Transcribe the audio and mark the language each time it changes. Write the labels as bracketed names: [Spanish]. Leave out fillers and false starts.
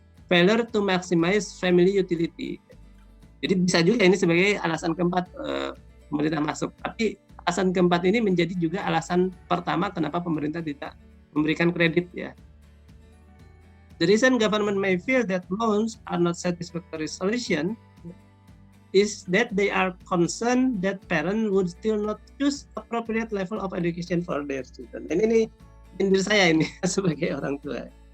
[English] Failure to maximize family utility. [Indonesian] Jadi bisa juga ini sebagai alasan keempat pemerintah masuk. Tapi alasan keempat ini menjadi juga alasan pertama kenapa pemerintah tidak memberikan kredit ya. [English] The reason government may feel that loans are not satisfactory solution is that they are concerned that parents would still not choose appropriate level of education for their children. [Indonesian] Dan ini diri saya ini sebagai orang tua.